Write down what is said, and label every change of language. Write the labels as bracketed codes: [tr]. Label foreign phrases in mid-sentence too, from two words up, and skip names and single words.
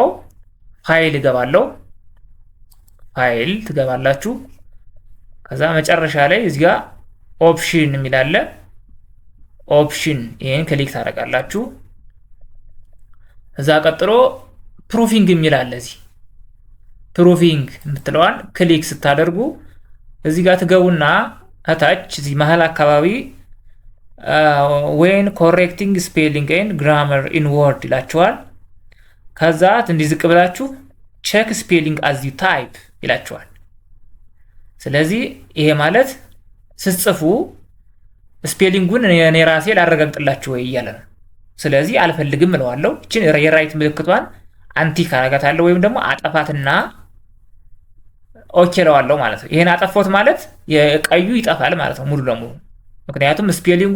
[am] ፋይል እገባለሁ። ፋይል ትገባላችሁ። ከዛ መጨረሻ ላይ እዚህ ጋር ኦፕሽን የሚል አለ። ኦፕሽን ይሄን ክሊክ ታደርጋላችሁ። እዛ ቀጥሎ ፕሩፊንግ የሚል አለ። እዚህ ፕሩፊንግ የምትለዋን ክሊክ ስታደርጉ እዚህ ጋር ትገቡና እታች እዚህ መሀል አካባቢ [en] when correcting spelling and grammar in word [am] ይላችኋል። ከዛ እንዲህ ዝቅ ብላችሁ [en] check spelling as you type [am] ይላችኋል። ስለዚህ ይሄ ማለት ስትጽፉ ስፔሊንጉን እኔ ራሴ ላረጋግጥላችሁ ወይ እያለ ነው። ስለዚህ አልፈልግም እለዋለሁ። እቺን የራይት ምልክቷን አንቲክ አረጋታለሁ ወይም ደግሞ አጠፋትና ኦኬ እለዋለሁ ማለት ነው። ይሄን አጠፋሁት ማለት የቀዩ ይጠፋል ማለት ነው ሙሉ ለሙሉ። ምክንያቱም ስፔሊንጉን